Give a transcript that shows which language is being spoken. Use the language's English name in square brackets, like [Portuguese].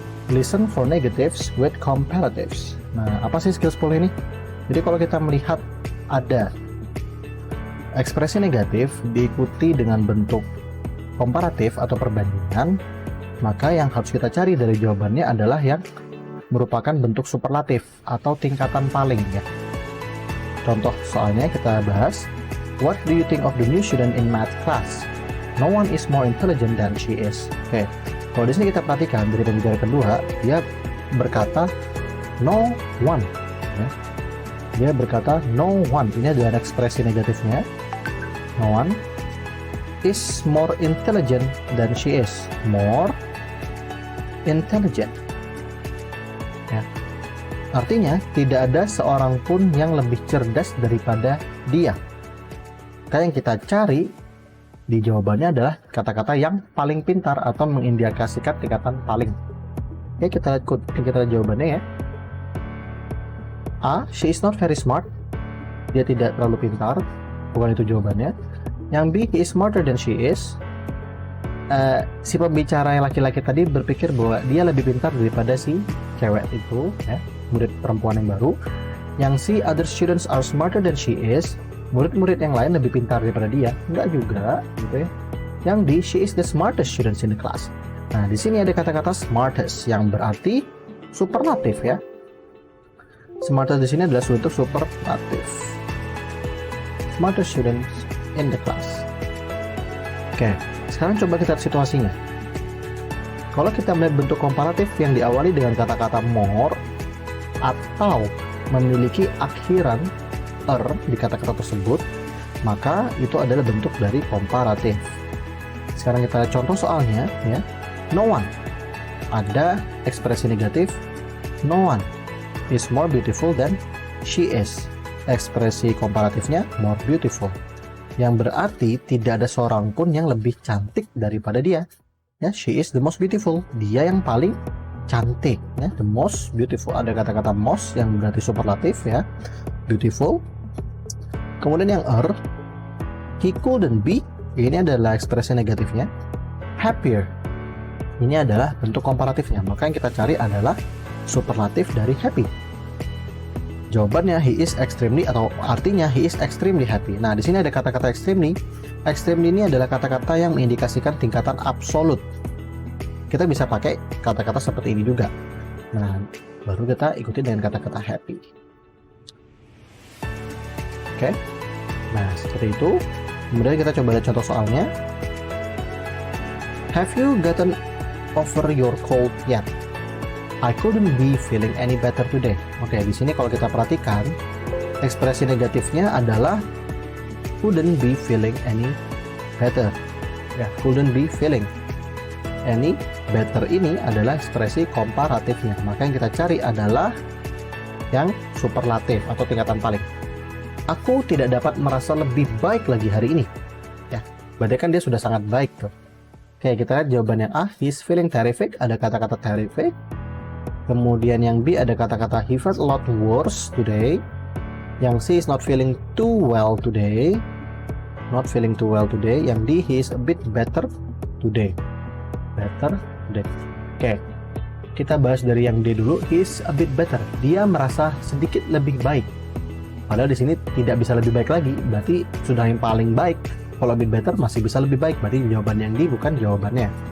[English] Listen for negatives with comparatives. [Indonesian] Nah, apa sih skill 10 ini? Jadi kalau kita melihat ada ekspresi negatif diikuti dengan bentuk komparatif atau perbandingan, maka yang harus kita cari dari jawabannya adalah yang merupakan bentuk superlatif atau tingkatan paling ya. Contoh soalnya kita bahas, [English] what do you think of the new student in math class? No one is more intelligent than she is. [Indonesian] Oke, kalau di sini kita perhatikan dari pembicara kedua, dia berkata [English] no one. [Indonesian] Ya. Dia berkata [English] no one. [Indonesian] Ini adalah ekspresi negatifnya. [English] No one is more intelligent than she is. More intelligent. Ya. [Indonesian] Artinya tidak ada seorang pun yang lebih cerdas daripada dia. Kayak yang kita cari di jawabannya adalah kata-kata yang paling pintar atau mengindikasikan tingkatan paling. Oke, kita lihat jawabannya ya. [English] A, she is not very smart. [Indonesian] Dia tidak terlalu pintar. Bukan itu jawabannya. [English] Yang B, he is smarter than she is. [Indonesian] Si pembicara yang laki-laki tadi berpikir bahwa dia lebih pintar daripada si cewek itu, ya, murid perempuan yang baru. [English] Yang C, other students are smarter than she is. [Indonesian] Murid-murid yang lain lebih pintar daripada dia. Enggak juga, gitu ya. Yang D, [English] she is the smartest students in the class. [Indonesian] Nah, di sini ada kata-kata smartest yang berarti superlatif ya. [English] Smartest [Indonesian] di sini adalah bentuk superlatif. [English] Smartest students in the class. [Indonesian] Oke, sekarang coba kita lihat situasinya. Kalau kita melihat bentuk komparatif yang diawali dengan kata-kata more atau memiliki akhiran di kata-kata tersebut, maka itu adalah bentuk dari komparatif. Sekarang kita lihat contoh soalnya ya. [English] No one. [Indonesian] Ada ekspresi negatif [English] no one is more beautiful than she is. [Indonesian] Ekspresi komparatifnya [English] more beautiful, [Indonesian] yang berarti tidak ada seorang pun yang lebih cantik daripada dia ya. [English] She is the most beautiful, [Indonesian] dia yang paling cantik ya. [English] The most beautiful, [Indonesian] ada kata-kata most yang berarti superlatif ya, beautiful. Kemudian yang [English] he couldn't be, [Indonesian] ini adalah ekspresi negatifnya. Happier, ini adalah bentuk komparatifnya, maka yang kita cari adalah superlatif dari happy. Jawabannya [English] he is extremely, [Indonesian] atau artinya [English] he is extremely happy. [Indonesian] Nah, di sini ada kata-kata extremely. Extremely ini adalah kata-kata yang mengindikasikan tingkatan absolut. Kita bisa pakai kata-kata seperti ini juga. Nah, baru kita ikuti dengan kata-kata happy. Oke. Nah, seperti itu. Kemudian kita coba lihat contoh soalnya. [English] Have you gotten over your cold yet? I couldn't be feeling any better today. [Indonesian] Oke, di sini kalau kita perhatikan, ekspresi negatifnya adalah [English] couldn't be feeling any better. Ya, couldn't be feeling any better [Indonesian] ini adalah ekspresi komparatifnya. Maka yang kita cari adalah yang superlatif atau tingkatan paling. Aku tidak dapat merasa lebih baik lagi hari ini. Ya, berarti kan dia sudah sangat baik tuh. Oke, kita lihat jawabannya A, [English] he's feeling terrific. [Indonesian] Ada kata-kata terrific. Kemudian yang B ada kata-kata [English] he felt a lot worse today. Yang C is not feeling too well today. Not feeling too well today. Yang D, he is a bit better today. Better today. [Indonesian] Oke, kita bahas dari yang D dulu. [English] He is a bit better. [Indonesian] Dia merasa sedikit lebih baik. Padahal di sini tidak bisa lebih baik lagi. Berarti sudah yang paling baik. Kalau [English] bit better [Indonesian] masih bisa lebih baik. Berarti jawaban yang D bukan jawabannya.